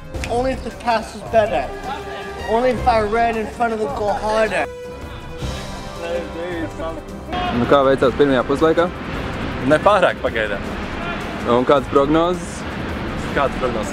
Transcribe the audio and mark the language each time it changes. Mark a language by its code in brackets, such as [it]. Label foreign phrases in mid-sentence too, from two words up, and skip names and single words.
[en] only if the pass was better. Only if I ran in front of the goal harder. [lv] Nu, kā veicās pirmajā puslaikā? Nepārāk pagaidām. Un kādas prognozes? Kādas prognozes?